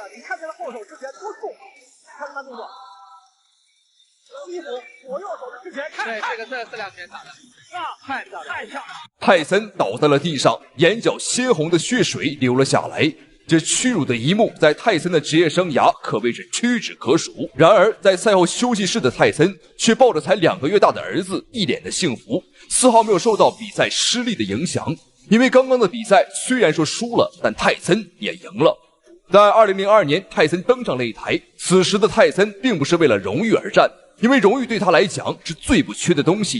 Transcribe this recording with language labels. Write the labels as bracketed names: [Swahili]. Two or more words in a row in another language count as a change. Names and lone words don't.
[Chinese] 你看他的後手之拳多重，看他動作，衣服左右手的之拳，对，這2拳打的太漂亮。泰森倒在了地上，眼角鮮紅的血水流了下來。這屈辱的一幕在泰森的職業生涯可謂是屈指可數。然而在賽後休息室的泰森卻抱着才2個月大的兒子，一臉的幸福，絲毫沒有受到比賽失利的影響。因為剛剛的比賽雖然說輸了，但泰森也贏了。在2002年，泰森登上擂台，此時的泰森並不是為了榮譽而戰，因為榮譽對他來講是最不缺的東西。